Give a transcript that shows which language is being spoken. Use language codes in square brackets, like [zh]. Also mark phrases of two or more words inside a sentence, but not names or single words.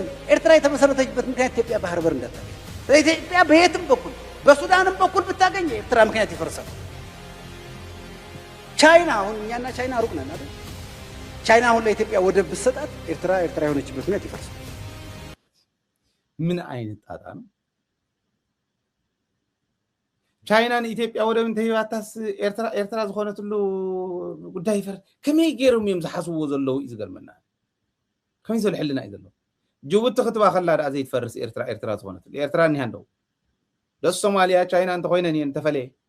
[am] ኤርትራ የተመሰረተችበት ምክንያት ኢትዮጵያ ባህር በር እንዳታገኝ። ኢትዮጵያ በየትም በኩል በሱዳንም በኩል ብታገኝ ኤርትራ ምክንያት ይፈርሳል። ቻይና አሁን እኛና ቻይና ሩቅ ነን አይደል? ቻይና አሁን ለኢትዮጵያ ወደብ ብትሰጣት ኤርትራ የሆነችበት ምክንያት ይፈርሳል። ምን አይነት ጣጣ ነው? [ti] ቻይናን ኢትዮጵያ ወደብ እንተሂባታስ ኤርትራ ዝኾነትሉ ጉዳይ ይፈርስ ከመይ ገይሮም እዮም ዝሓስብዎ ዘለዉ እዩ ዝገርመና። ከመይ ዘልሕልና እዩ ዘሎ ጅቡቲ ክትባ ከላ ዳ ዘይትፈርስ ኤርትራ ዝኾነትሉ ኤርትራ እኒሃ እንደው ደስ ሶማልያ ቻይና እንተኮይነን እየን ተፈለየ